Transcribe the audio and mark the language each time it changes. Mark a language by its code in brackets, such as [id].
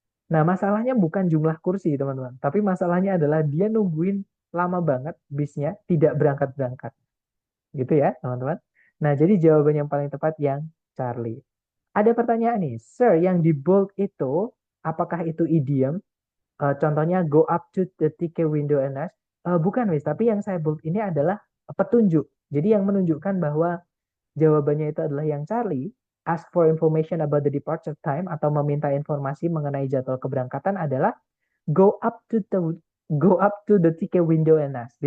[id] Nah, masalahnya bukan jumlah kursi, teman-teman. Tapi masalahnya adalah dia nungguin lama banget bisnya tidak berangkat-berangkat. Gitu ya, teman-teman. Nah, jadi jawaban yang paling tepat yang Charlie. Ada pertanyaan nih, Sir, yang di bold itu, apakah itu idiom? Contohnya, [en] go up to the ticket window and ask. [id] Bukan, Wis. Tapi yang saya bold ini adalah petunjuk. Jadi yang menunjukkan bahwa jawabannya itu adalah yang Charlie. [en] Ask for information about the departure time [id] atau meminta informasi mengenai jadwal keberangkatan adalah [en] go up to the ticket window and ask.